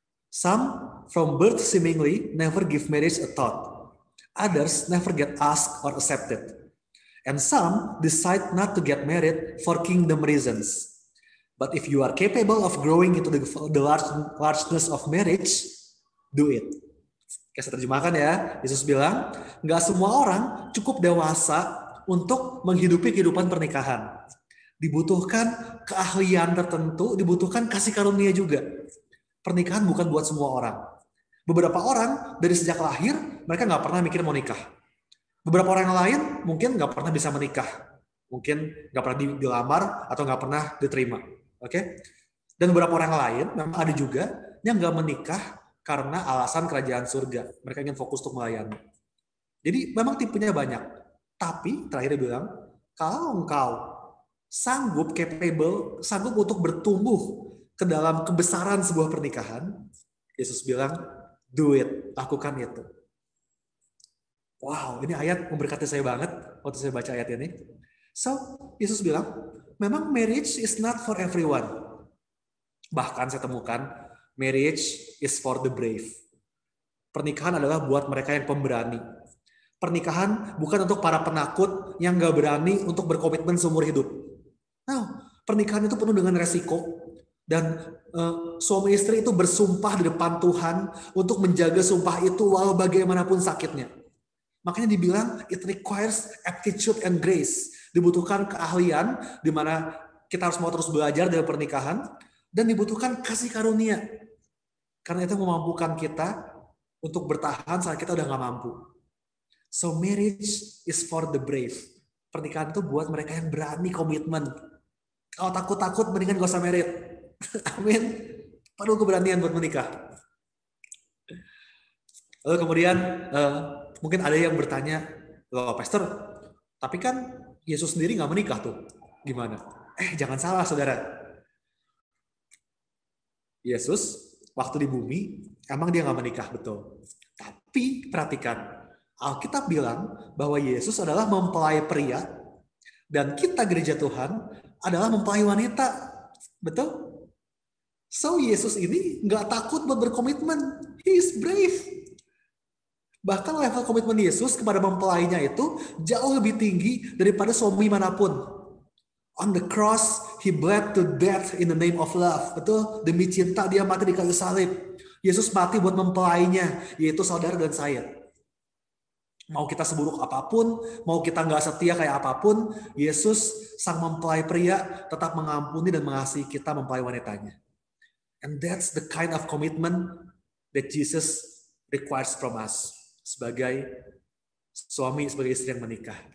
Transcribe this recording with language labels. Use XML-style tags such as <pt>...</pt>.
<en>Some, from birth seemingly, never give marriage a thought. Others never get asked or accepted. And some decide not to get married for kingdom reasons. But if you are capable of growing into the largeness of marriage, do it.</en> <id>Kayak saya terjemahkan ya, Yesus bilang, nggak semua orang cukup dewasa untuk menghidupi kehidupan pernikahan. Dibutuhkan keahlian tertentu, dibutuhkan kasih karunia juga. Pernikahan bukan buat semua orang. Beberapa orang dari sejak lahir, mereka nggak pernah mikir mau nikah. Beberapa orang yang lain mungkin nggak pernah bisa menikah. Mungkin nggak pernah dilamar atau nggak pernah diterima. Oke? Dan beberapa orang lain memang ada juga yang nggak menikah karena alasan kerajaan surga. Mereka ingin fokus untuk melayani. Jadi memang tipenya banyak. Tapi terakhir dia bilang, kalau engkau sanggup, capable, sanggup untuk bertumbuh ke dalam kebesaran sebuah pernikahan, Yesus bilang,</id> <en>do it,</en> <id>lakukan itu. Wow, ini ayat memberkati saya banget waktu saya baca ayat ini.</id> <en>So,</en> <id>Yesus bilang, memang</id> <en>marriage is not for everyone.</en> <id>Bahkan saya temukan,</id> <en>marriage is for the brave.</en> <id>Pernikahan adalah buat mereka yang pemberani. Pernikahan bukan untuk para penakut yang gak berani untuk berkomitmen seumur hidup. Nah, pernikahan itu penuh dengan resiko. Dan suami istri itu bersumpah di depan Tuhan untuk menjaga sumpah itu walau bagaimanapun sakitnya. Makanya dibilang</id> <en>it requires aptitude and grace.</en> <id>Dibutuhkan keahlian di mana kita harus mau terus belajar dari pernikahan dan dibutuhkan kasih karunia. Karena itu memampukan kita untuk bertahan saat kita udah gak mampu.</id> <en>So marriage is for the brave.</en> <id>Pernikahan itu buat mereka yang berani komitmen. Kalau takut-takut mendingan gak usah married. Amin. Perlu keberanian buat menikah. Lalu kemudian mungkin ada yang bertanya, loh Pastor, tapi kan Yesus sendiri gak menikah tuh. Gimana? Jangan salah saudara. Yesus waktu di bumi emang dia gak menikah, betul. Tapi perhatikan, Alkitab bilang bahwa Yesus adalah mempelai pria dan kita gereja Tuhan adalah mempelai wanita. Betul? So Yesus ini nggak takut buat berkomitmen.</id> <en>He is brave.</en> <id>Bahkan level komitmen Yesus kepada mempelainya itu jauh lebih tinggi daripada suami manapun.</id> <en>On the cross, he bled to death in the name of love.</en> <id>Betul? Demi cinta dia mati di kayu salib. Yesus mati buat mempelainya, yaitu saudara dan saya. Mau kita seburuk apapun, mau kita nggak setia kayak apapun, Yesus sang mempelai pria tetap mengampuni dan mengasihi kita mempelai wanitanya.</id> <en>And that's the kind of commitment that Jesus requires from us</en> <id>sebagai suami, sebagai istri yang menikah.</id>